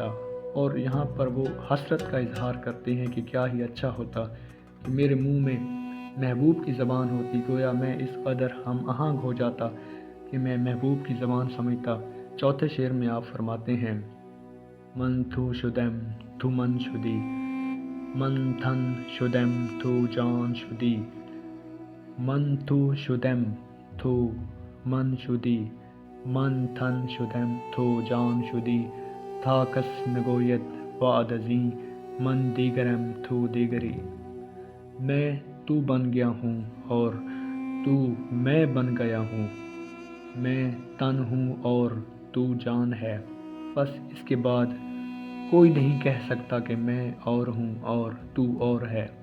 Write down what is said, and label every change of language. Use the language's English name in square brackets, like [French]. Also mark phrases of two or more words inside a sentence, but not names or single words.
[Urdu] اور یہاں پر وہ حسرت کا اظہار کرتے ہیں کہ کیا ہی اچھا ہوتا کہ میرے منہ میں محبوب کی زبان ہوتی، گویا میں اس قدر ہم آہنگ ہو جاتا کہ میں محبوب کی زبان سمجھتا۔ چوتھے شعر میں آپ فرماتے ہیں [Persian] من تو شدم تو من شدی، من تن شدم تو جان شدی، من تو شدم تو من شدی، من تن شدم تو جان شدی، تا کس نگوید بعد ازیں من دیگرم تو دیگری۔ [Urdu] میں تو بن گیا ہوں اور تو میں بن گیا ہوں، میں تن ہوں اور تو جان ہے، بس اس کے بعد کوئی نہیں کہہ سکتا کہ میں اور ہوں اور تو اور ہے۔